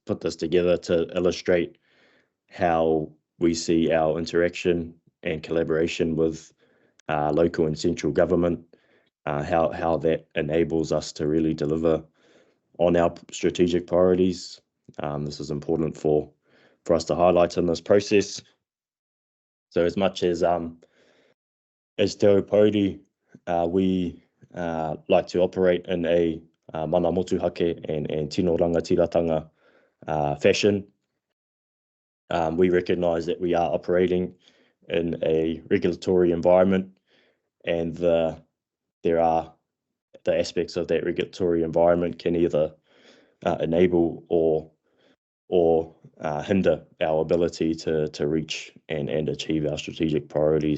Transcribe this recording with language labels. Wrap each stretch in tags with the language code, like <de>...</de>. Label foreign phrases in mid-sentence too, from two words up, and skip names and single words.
<en>put this together to illustrate how we see our interaction and collaboration with local and central government, how that enables us to really deliver on our strategic priorities. This is important for us to highlight in this process. So as much as Te Aupōuri, we like to operate in a</en> <mi>mana motuhake</mi> <en>and</en> <mi>tino rangatiratanga</mi> <en>fashion. We recognise that we are operating in a regulatory environment, and there are the aspects of that regulatory environment can either enable or hinder our ability to reach and achieve our strategic priorities.</en>